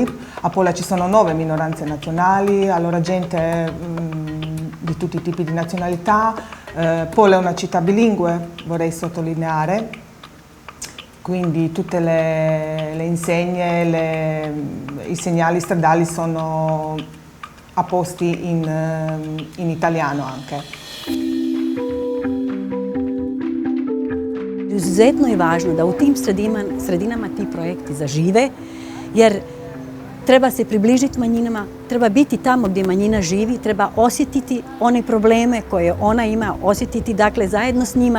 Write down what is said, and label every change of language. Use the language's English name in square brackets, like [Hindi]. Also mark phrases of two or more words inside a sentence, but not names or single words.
[Italian] A Pola ci sono 9 minoranze nazionali, allora gente di tutti i tipi di nazionalità. Pola è una città bilingue, vorrei sottolineare. Quindi tutte le insegne, i segnali stradali sono apposti in italiano anche. [Croatian] Izuzetno je važno da u tim sredinama ti projekti zažive, jer treba se približiti manjinama, treba biti tamo gdje manjina živi, treba osjetiti one probleme koje ona ima, osjetiti dakle zajedno s njima.